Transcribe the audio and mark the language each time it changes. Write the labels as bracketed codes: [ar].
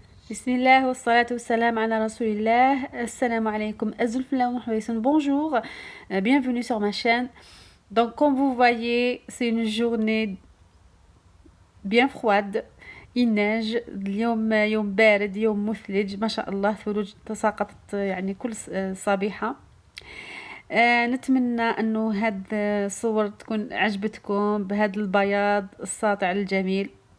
[ar] بسم الله والصلاة والسلام على رسول الله. Assalamu alaikum. [fr] Bonjour, bienvenue sur ma chaîne. Donc comme vous voyez, c'est une journée bien froide. Il neige. [ar] اليوم يوم بارد، يوم مثلج ما شاء الله. ثلوج تساقطت يعني كل صبيحة. نتمنى انه هاد الصور تكون عجبتكم بهذا البياض الساطع الجميل.